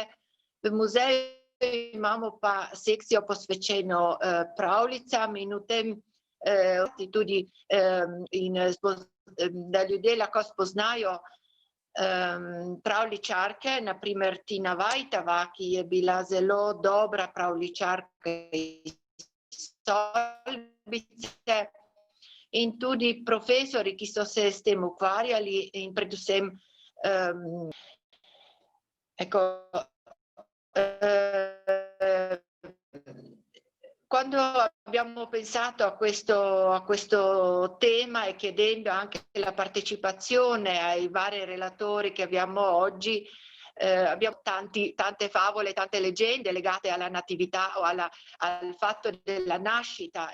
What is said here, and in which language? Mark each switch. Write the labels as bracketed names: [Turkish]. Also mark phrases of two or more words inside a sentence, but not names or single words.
[Slovenian] V muzeju imamo pa sekcijo posvečeno pravljicam in v tem tudi da ljudje lahko spoznajo pravljičarke, naprimer Tina Vajtava, ki je bila zelo dobra pravljičarka iz Stolbice, in tudi profesori, ki so se s tem ukvarjali, in predvsem [Italian] quando abbiamo pensato a questo tema e chiedendo anche la partecipazione ai vari relatori che abbiamo oggi, abbiamo tante favole, tante leggende legate alla natività o al fatto della nascita.